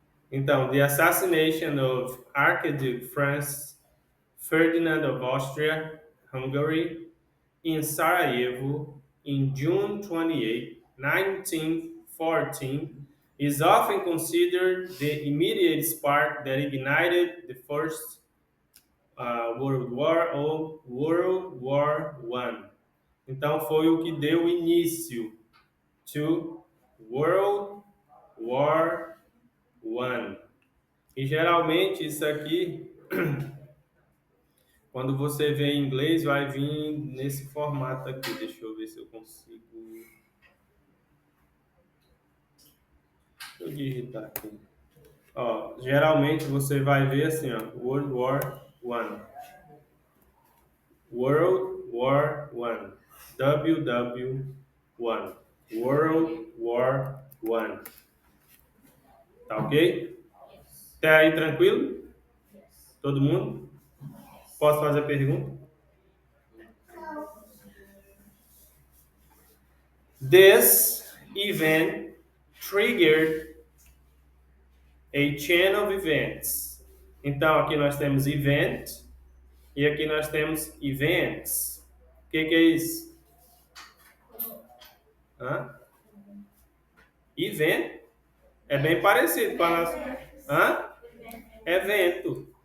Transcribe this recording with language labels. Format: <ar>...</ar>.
<pt>Então,</pt> <en>the assassination of Archduke Franz Ferdinand of Austria-Hungary in Sarajevo in June 28, 1914 is often considered the immediate spark that ignited the First World War</en> <pt>ou</pt> <en>World War I.</en> <pt>Então, foi o que deu início</pt> <en>to World War I.</en> <pt>E geralmente isso aqui, Quando você vê em inglês, vai vir nesse formato aqui. Deixa eu ver se eu consigo. Deixa eu digitar aqui. Ó, geralmente você vai ver assim, ó,</pt> <en>World War One. World War One. WW1. World War One.</en> <pt>Tá ok? Até aí tranquilo?</pt> <en>Yes.</en> <pt>Todo mundo? Posso fazer pergunta?</pt> <en>This event triggered a chain of events.</en> <pt>Então, aqui nós temos event e aqui nós temos events. O que é isso? Hã? Event é bem parecido para nós. Hã? Evento.</pt>